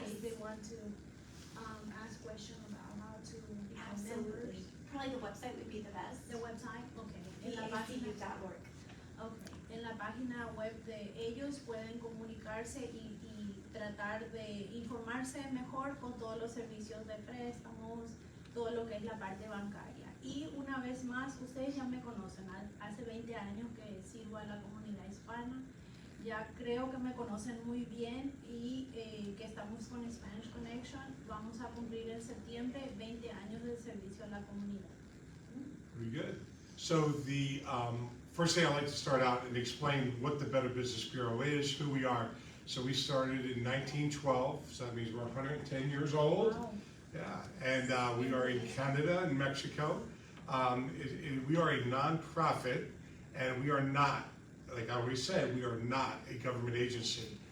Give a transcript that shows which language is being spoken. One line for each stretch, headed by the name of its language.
English: case they want to ask questions about how to become members. Absolutely. Probably the website would be the best. The website, okay.
Spanish: En la página,
English: BACU.org. okay.
Spanish: En la página web de ellos pueden comunicarse y tratar de informarse mejor con todos los servicios de préstamos, todo lo que es la parte bancaria. Y una vez más, ustedes ya me conocen, hace 20 años que sirvo a la comunidad hispana, ya creo que me conocen muy bien y que estamos con Spanish Connection. Vamos a cumplir en septiembre 20 años de servicio a la comunidad.
English: Very good. So the first thing I'd like to start out and explain what the Better Business Bureau is, who we are. So we started in 1912, so that means we're 110 years old. Wow. Yeah, and we are in Canada and Mexico. We are a nonprofit, and we are not, like I always said, we are not a government agency.